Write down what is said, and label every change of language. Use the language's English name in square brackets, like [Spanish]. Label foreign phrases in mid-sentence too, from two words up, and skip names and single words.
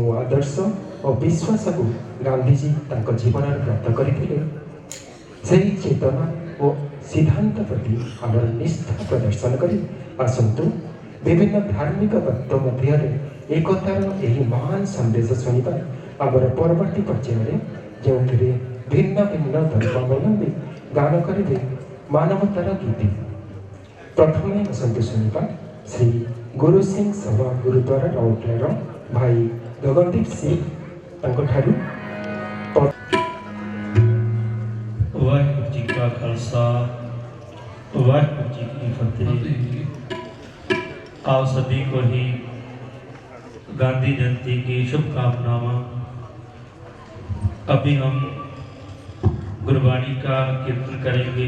[Odia] ଆଦର୍ଶ ଓ ବିଶ୍ୱାସକୁ ଗାନ୍ଧୀଜୀ ତାଙ୍କ ଜୀବନରେ ବ୍ରତ କରିଥିଲେ, ସେହି ଚେତନା ଓ ସିଦ୍ଧାନ୍ତ ପ୍ରତି ଆମର ନିଷ୍ଠା ପ୍ରଦର୍ଶନ କରି ଆସନ୍ତୁ ବିଭିନ୍ନ ଧାର୍ମିକ ତତ୍ତ୍ୱ ମଧ୍ୟରେ ଏକତାର ଏହି ମହାନ ସନ୍ଦେଶ ଶୁଣିବା ଆମର ପରବର୍ତ୍ତୀ ପର୍ଯ୍ୟାୟରେ, ଯେଉଁଥିରେ ଭିନ୍ନ ଭିନ୍ନ ଧର୍ମାବଲମ୍ବୀ ଗାନ କରିବେ ମାନବତାର ଗୀତି। ପ୍ରଥମେ ଆସନ୍ତୁ ଶୁଣିବା ଶ୍ରୀ ଗୁରୁ ସିଂ ସଭା ଗୁରୁଦ୍ୱାର ରାଉରକେଲାର ଭାଇ ଗଗନଦୀପ ସିଂ ତାଙ୍କଠାରୁ। [Punjabi] ਵਾਹਿਗੁਰੂ ਜੀ ਕਾ ਖ਼ਾਲਸਾ ਵਾਹਿਗੁਰੂ ਜੀ ਕੀ ਫ਼ਤਿਹ। [Hindi] आप सभी को ही गांधी जयंती की शुभकामनाएं। अभी हम गुरबाणी का कीर्तन करेंगे।